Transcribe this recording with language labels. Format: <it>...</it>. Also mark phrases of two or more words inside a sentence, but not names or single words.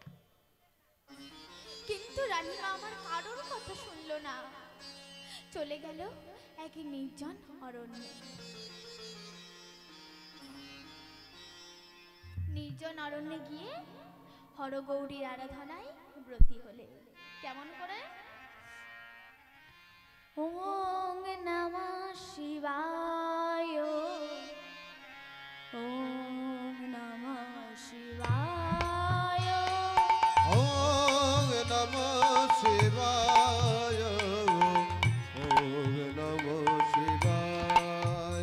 <bn>কিন্তু রানীমা আমার কারোর কথা শুনলো না, চলে গেল এক নির্জন অরণ্যে। নির্জন অরণ্যে গিয়ে হরগৌরীর আরাধনায় ব্রতী হলে। কেমন করে?</bn> <sa>ওং নমঃ শিবায়, ওং নমঃ শিবায়, ওং নমঃ শিবায়, ওং নমঃ শিবায়,</sa>